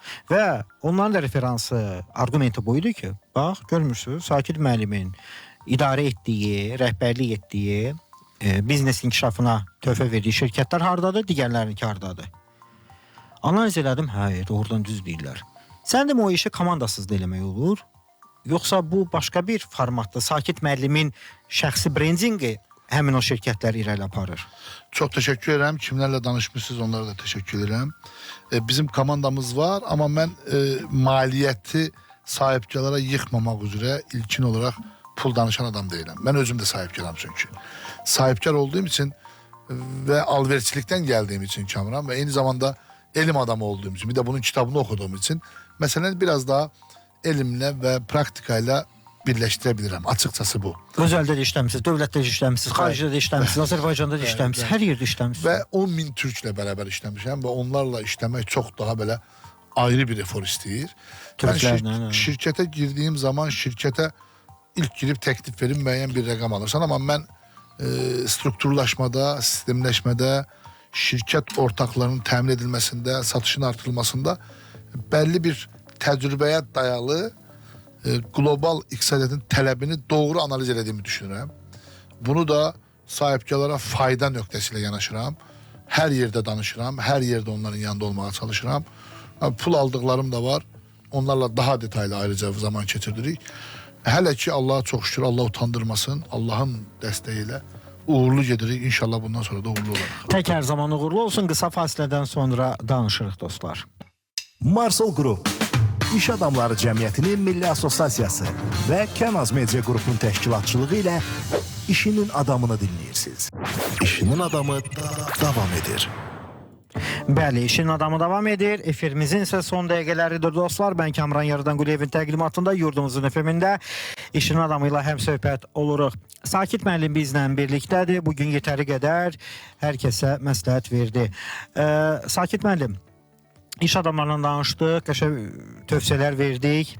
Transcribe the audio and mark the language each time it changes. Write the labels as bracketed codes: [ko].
[az] Və onların da referansı, argumenti buydu ki, bax, görmürsünüz, Sakit müəllimin idarə etdiyi, rəhbərlik etdiyi, biznes inkişafına töhfə verdiyi şirkətlər hardadır, digərlərinki hardadır. Analiz elədim, hə, doğrudan düz deyirlər. Sən demə o işi komandasız da eləmək olur, yoxsa bu başqa bir formatda Sakit müəllimin şəxsi brendingi həmin o şirkətləri irəli aparır? [tr] Çok teşekkür ederim. Kimlerle danışmışsınız onlara da teşekkür ederim. Bizim komandamız var ama ben maliyeti sahipkarlara yıkmamak üzere ilkin olarak pul danışan adam değilim. Ben özüm de sahipkarım çünkü. Sahipkar olduğum için ve alverçilikten geldiğim için Kamran ve aynı zamanda elim adamı olduğum için bir de bunun kitabını okuduğum için meseleleri biraz daha elimle ve praktikayla birləşdirə açıkçası bu. [az] Özəldə də işləmisiniz, dövlətdə də işləmisiniz, xaricdə də işləmisiniz, Azərbaycanda da işləmisiniz, hər yerdə işləmisiniz. Və 10.000 Türklə bərabər işləmişəm və onlarla işləmək çox daha belə ayrı bir efor istəyir. Ben şirkətə girdiyim zaman şirkətə ilk girib təklif verib müəyyən bir rəqam alırsan, amma mən strukturlaşmada, sistemləşmədə, şirkət ortaklarının təmin edilməsində, satışın artırılmasında bəlli bir təcrübəyə dayalı global iqtisadiyyatın tələbini doğru analiz edədiyimi düşünürəm. Bunu da sahipkarlara fayda nöqtəsilə yanaşıram. Hər yerdə danışıram, hər yerdə onların yanında olmağa çalışıram. Pul aldıqlarım da var. Onlarla daha detaylı ayrıca zaman keçirdirik. Hələ ki Allah'a çox şükür, Allah utandırmasın. Allah'ın dəstəyi ilə uğurlu gedirik. İnşallah bundan sonra da uğurlu olarıq. Tək hər zaman uğurlu olsun. Qısa fasilədən sonra danışırıq dostlar. Marsol Group İş Adamları Cəmiyyətinin Milli Assosiasiyası və Kənaz Media Qrupunun təşkilatçılığı ilə işinin adamını dinləyirsiniz. İşinin adamı davam edir. Bəli, işin adamı davam edir. Efirimizin isə son dəqiqələridir dostlar. Ben Kamran Yaradan Quliyevin təqdimatında yurdumuzun efemində İşin adamıyla həm söhbət oluruq. Sakit müəllim bizlə birlikdədir. Bugün yetəri qədər hər kəsə məsləhət verdi. Sakit müəllim, iş adamlarla danışdıq, qəşəng tövsiyələr verdik.